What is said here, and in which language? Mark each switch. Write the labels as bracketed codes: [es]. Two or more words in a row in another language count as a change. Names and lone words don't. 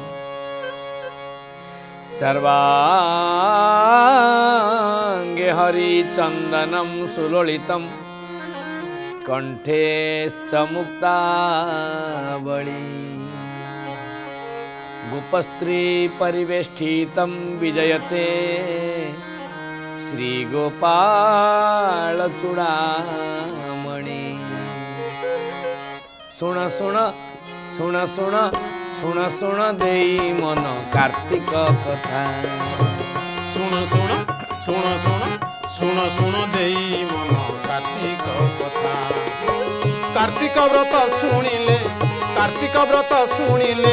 [sa] सर्वांगे हरिचंदनम सुललितम कंठे मुक्तावली गोपस्त्री परिवेष्टितं विजयते श्री गोपाल चूड़ामणि [or] ସୁନ ସୁନ ସୁନ ସୁନ ସୁନ ସୁନ ଦେଇ ମନ କାର୍ତ୍ତିକ କଥା ସୁନ ସୁନ ସୁନ ସୁନ ସୁନ ସୁନ ଦେଇ ମନ କାର୍ତ୍ତିକ କଥା କାର୍ତ୍ତିକ ବ୍ରତ ଶୁଣିଲେ